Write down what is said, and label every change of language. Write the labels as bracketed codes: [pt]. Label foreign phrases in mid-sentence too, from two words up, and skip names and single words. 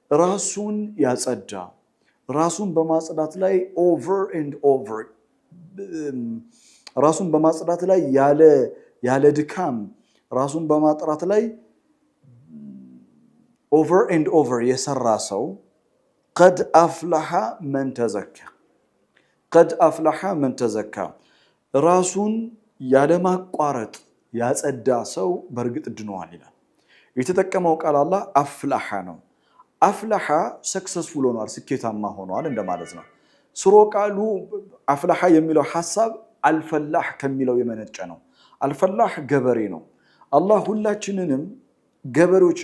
[am] ራሱን ያጸዳ ራሱን በማጽዳት ላይ [en] over and over [am] ራሱን በማጽዳት ላይ ያለ ድካም ራሱን በማጥራት ላይ [en] over and over [am] የሰራ ሰው [ar] قد أفلح من تزكى قد أفلح من تزكى [am] ራሱን ያለማቋረጥ ያጸዳ ሰው በርግጥ ድኗል ይላል የተጠቀመው ቃል አላህ አፍላሐ ነው አፍላሐ ሰክሰስፉል ሆኗል ስኬታማ ሆኗል እንደማለት ነው ስሮ ቃሉ አፍላሐ የሚለው ሐሳብ አልፈላህ ከሚለው የመነጨ ነው አልፈላህ ገበሬ ነው አላህ ሁላችንንም ገበሬዎች